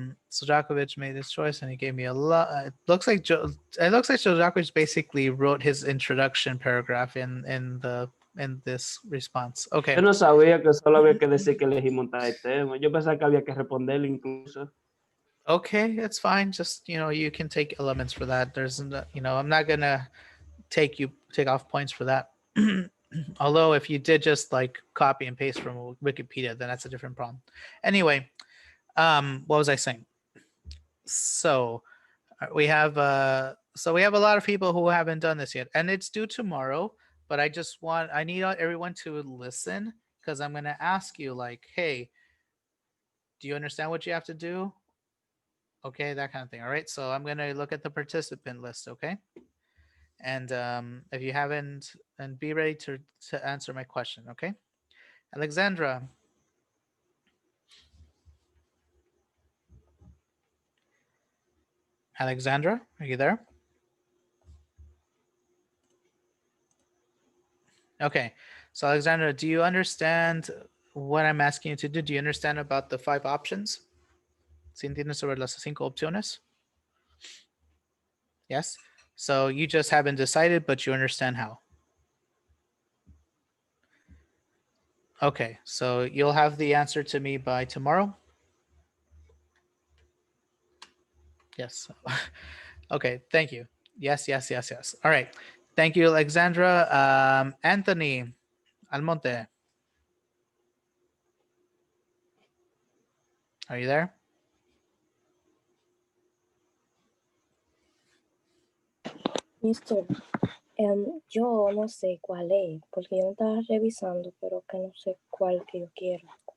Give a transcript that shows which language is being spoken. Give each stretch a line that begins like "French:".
English: Sojakovic made his choice, and he gave me a lot. It looks like Sojakovic basically wrote his introduction paragraph in this response.
Spanish: Yo
English: Okay.
Spanish: no sabía que solo había que decir que elegí montar el tema. Yo pensaba que había que responderle incluso.
English: Okay, it's fine. Just you can take elements for that. I'm not gonna take off points for that. Although if you did just like copy and paste from Wikipedia, then that's a different problem. Anyway, what was I saying? So we have a lot of people who haven't done this yet, and it's due tomorrow. But I need everyone to listen because I'm gonna ask you like, hey, do you understand what you have to do? Okay, that kind of thing. All right, so I'm gonna look at the participant list. Okay, and if you haven't, and be ready to answer my question. Okay, Alexandra. Alexandra, are you there? Okay, so Alexandra, do you understand what I'm asking you to do? Do you understand about the 5 options?
Spanish: ¿Sí entiendes sobre las 5 opciones?
English: Yes. So you just haven't decided, but you understand how. Okay, so you'll have the answer to me by tomorrow? Yes. Okay, thank you. Yes, yes, yes, yes. All right. Thank you, Alexandra. Anthony Almonte, are you there? Mister,
Spanish: yo no sé cuál es, porque yo no estaba revisando, pero que no sé cuál que yo quiero.